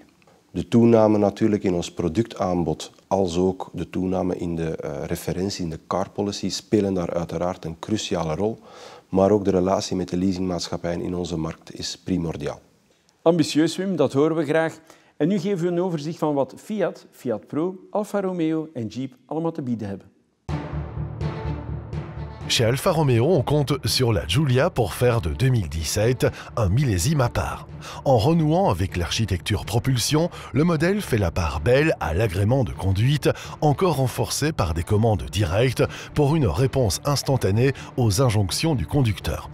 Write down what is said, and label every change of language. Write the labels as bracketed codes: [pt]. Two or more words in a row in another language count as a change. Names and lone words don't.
[nl] De toename natuurlijk in ons productaanbod, als ook de toename in de referentie, in de [en] car policy, [nl] spelen daar uiteraard een cruciale rol. Maar ook de relatie met de leasingmaatschappijen in onze markt is primordiaal. Ambitieus, Wim, dat horen we graag. En nu geven we een overzicht van wat Fiat, Fiat Pro, Alfa Romeo en Jeep allemaal te bieden hebben. [fr] Chez Alfa Romeo, on compte sur la Giulia pour faire de 2017 un millésime à part. En renouant avec l'architecture propulsion, le modèle fait la part belle à l'agrément de conduite, encore renforcé par des commandes directes pour une réponse instantanée aux injonctions du conducteur.